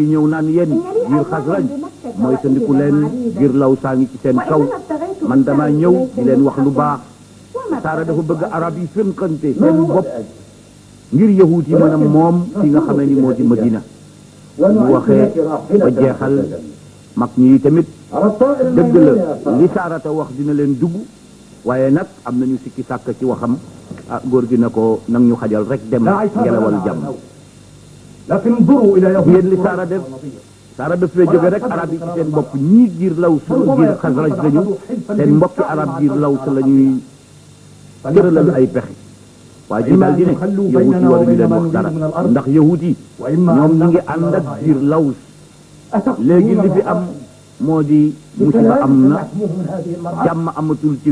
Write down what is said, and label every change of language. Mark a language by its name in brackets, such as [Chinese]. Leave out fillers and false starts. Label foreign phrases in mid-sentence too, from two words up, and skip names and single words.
[Wolof] ñëw naan yéen giir Xasraj mooy tandiku leen giir Lawsaa ngi ci seen kaw man dama ñëw di leen wax lu baax Saara dafa bëgg arab yi fënkante seen bopp ngir yahut yi mën a moom fi nga xamee ni moo di Madina bu waxee ba jeexal mag ñi tamit dëgg la li Saarata wax dina leen dugg waaye nag am nañu sikki sàkk ci waxam ah góor gi na ko nag ñu xajal rek dem ngelawal jàmm [Arabic] لكن انظروا إلى يوم [Wolof] yéen li Saara def Saara daf fee jóge rek arab yi ci seen bopp ñii giir Laws giir Xasraj lañu seen mbokki arab giir Laws la ñuy tëralal ay pexe waa ji daal di ne yahut yi waruñu leen wax dara ndax yahut yi ñoom ñi ngi ànd ak biir Laws léegi li fi am moo di musiba am na jàmm amatul ci